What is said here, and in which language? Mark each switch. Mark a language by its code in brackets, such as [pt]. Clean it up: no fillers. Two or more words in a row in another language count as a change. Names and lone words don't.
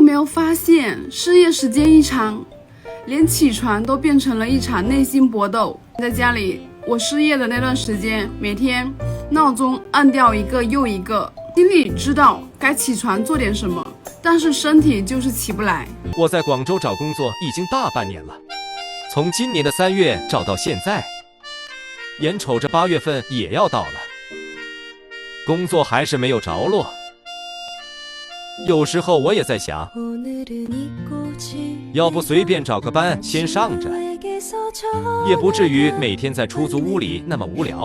[zh] 有發現，失業時間一長，連起床都變成了一場內心搏鬥。在家裡，我失業的那段時間，每天鬧鐘按掉一個又一個，心裡知道該起床做點什麼，但是身體就是起不來。我在廣州找工作已經大半年了，從今年的3月找到現在，眼瞅着8月份也要到了，工作還是沒有着落。有時候我也在想，要不隨便找個班先上着，也不至於每天在出租屋裡那麼無聊。